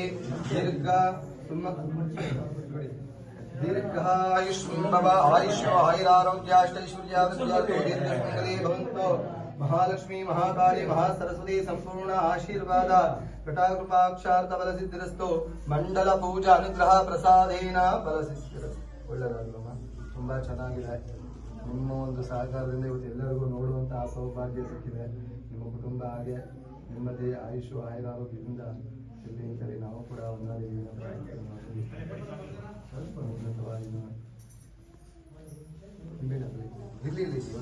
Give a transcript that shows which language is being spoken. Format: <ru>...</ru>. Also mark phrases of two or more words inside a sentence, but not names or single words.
<sa>दीर्घायुष्मव आयुष्य आयुरारोग्याष्टैश्वर्यादीर्घमङ्गले भवन्तु महालक्ष्मी महाकाली महासरस्वती संपूर्ण आशीर्वाद कटाकृपाक्षार्थफलसिद्धिरस्तु मंडल पूजा अनुग्रह प्रसादेन फलसिद्धिरस्तु</sa> <kn>ಒಳ್ಳೆಯದಾಗಲಮ್ಮ ತುಂಬಾ ಚೆನ್ನಾಗಿದೆ ನಿಮ್ಮ ಒಂದು ಸಹಕಾರದಿಂದ ಇವತ್ತು ಎಲ್ಲರಿಗೂ ನೋಡುವಂತಹ ಸೌಭಾಗ್ಯ ಸಿಕ್ಕಿದೆ ನಿಮ್ಮ ಕುಟುಂಬ ಹಾಗೆ ನೆಮ್ಮದಿ ಆಯುಷು ಆಯುರಾರೋಗ್ಯದಿಂದ ಇಲ್ಲಿ ಕಡೆ ನಾವು ಕೂಡ ಒಂದಾಗಿ ಸ್ವಲ್ಪ ಉನ್ನತವಾಗಿ ಇಲ್ಲಿ</kn>